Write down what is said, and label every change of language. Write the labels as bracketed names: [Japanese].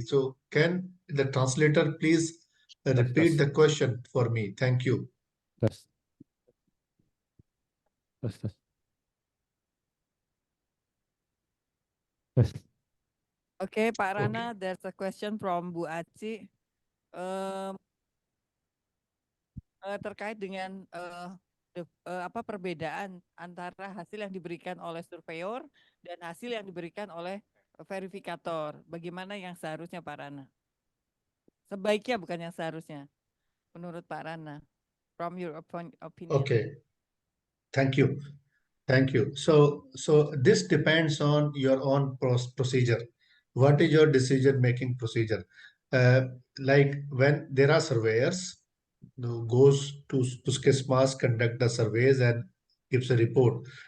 [English] So can the translator please repeat the question for me? Thank you. Tes. Tes, tes. Tes. Okay, Pak Okay. Rana, there's a question from Bu Aci. [Indonesian] Terkait dengan apa perbedaan antara hasil yang diberikan oleh surveyor dan hasil yang diberikan oleh verifikator. Bagaimana yang seharusnya Pak Rana? Sebaiknya bukan yang seharusnya, menurut Pak Rana. [English] From your opinion. Okay. Thank you. Thank you. So this depends on your own procedure. What is your decision-making procedure? Like when there are surveyors, goes to Puskesmas, conduct the surveys and gives a report.